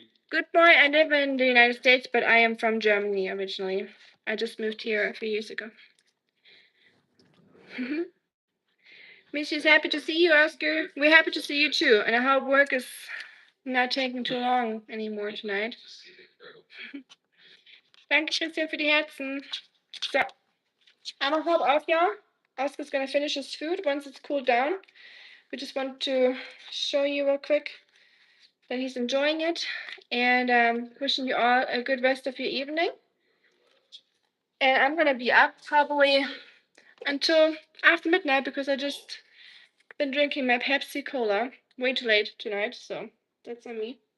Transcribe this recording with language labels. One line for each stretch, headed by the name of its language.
English: Good boy, I live in the United States, but I am from Germany originally. I just moved here a few years ago. Miss is happy to see you, Oscar. We're happy to see you too, and I hope work is not taking too long anymore tonight.
German: Danke, Christian, für die Herzen. So, einmal Kopf auf, ja?
English: Oscar's gonna finish his food once it's cooled down. We just want to show you real quick that he's enjoying it, and wishing you all a good rest of your evening. And I'm gonna be up probably until after midnight because I just been drinking my Pepsi Cola way too late tonight, so that's on me.